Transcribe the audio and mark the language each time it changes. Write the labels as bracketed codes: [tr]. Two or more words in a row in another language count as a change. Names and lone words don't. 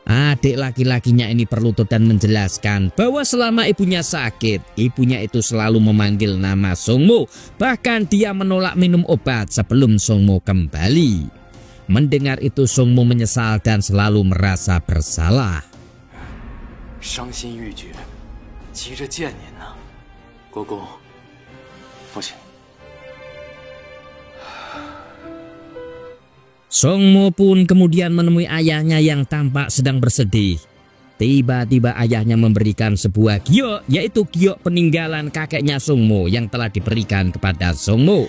[id] Adik laki-lakinya ini berlutut dan menjelaskan bahwa selama ibunya sakit, ibunya itu selalu memanggil nama Songmo. Bahkan dia menolak minum obat sebelum Songmo kembali. Mendengar itu Songmo menyesal dan selalu merasa bersalah. [zh] 伤心欲绝，急着见您呢，国公，父亲。 [id] Songmo pun kemudian menemui ayahnya yang tampak sedang bersedih. Tiba-tiba ayahnya memberikan sebuah giok, yaitu giok peninggalan kakeknya Songmo yang telah diberikan kepada Songmo.